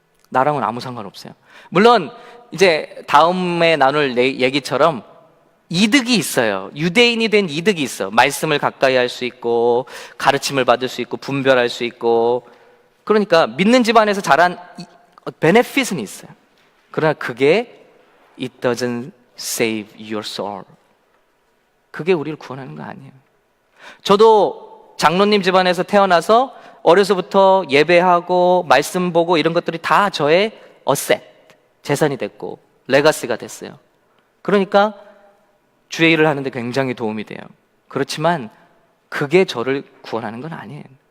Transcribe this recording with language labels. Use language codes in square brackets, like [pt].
[ko] 나랑은 아무 상관없어요. 물론 이제 다음에 나눌 얘기처럼 이득이 있어요. 유대인이 된 이득이 있어. 말씀을 가까이 할 수 있고 가르침을 받을 수 있고 분별할 수 있고, 그러니까 믿는 집안에서 자란 베네핏은 있어요. 그러나 그게 [en] It doesn't save your soul. [ko] 그게 우리를 구원하는 거 아니에요. 저도 장로님 집안에서 태어나서 어려서부터 예배하고 말씀 보고 이런 것들이 다 저의 어셋, 재산이 됐고 레가시가 됐어요. 그러니까 주의 일을 하는데 굉장히 도움이 돼요. 그렇지만 그게 저를 구원하는 건 아니에요.